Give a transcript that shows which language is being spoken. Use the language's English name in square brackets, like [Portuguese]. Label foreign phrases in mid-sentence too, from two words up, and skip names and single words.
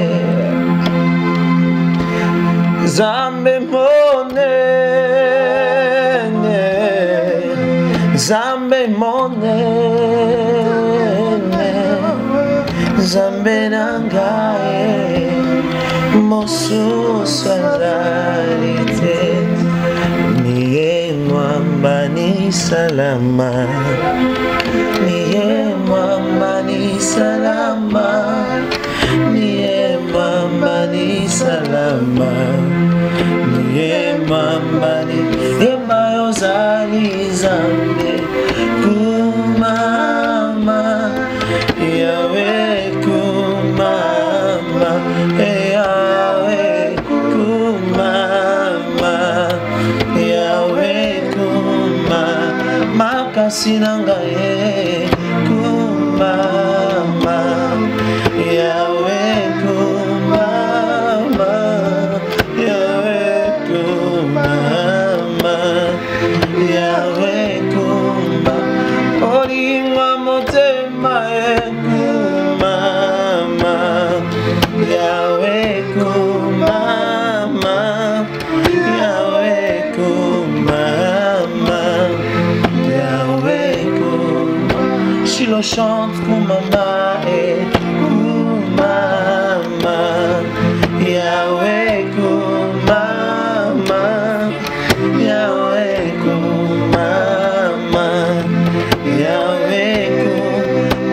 [Lingala] Zambe monene, Zambe monene, Zambe nangae, mosusu azalite. [Swahili] Niye mwamba ni salama, niye mwamba ni salama, niye mwamba ni salama, niye mwamba ni emba ozali Zambe [Lingala] kumama, Yawe kumama, Yawe kumama, Yawe kumama, makasi nangae kumama, Yawe kumama, Yawe kumama, Yawe kumama, olinga motema kumama, Yawe kumama, Yawe kumama, Yawe kumama. Shiloh chante kumama kumama, Yawe kumama, Yawe kumama, Yawe kumama.